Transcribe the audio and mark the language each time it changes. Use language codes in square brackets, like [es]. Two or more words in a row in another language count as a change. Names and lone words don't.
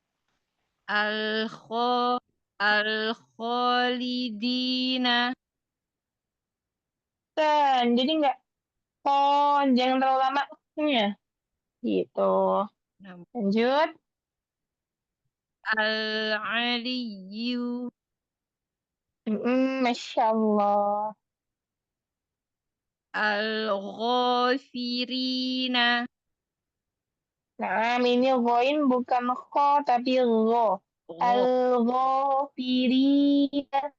[ar] Al-khalidina. [id] Dan jadi nggak jangan terlalu lama ya. Gitu. Lanjut. [ar] Al-aliyu. Masya Allah. Al-ghafirina. [id] Nah, ini ghoin bukan kho tapi gho. [ar] Al-ghafirina.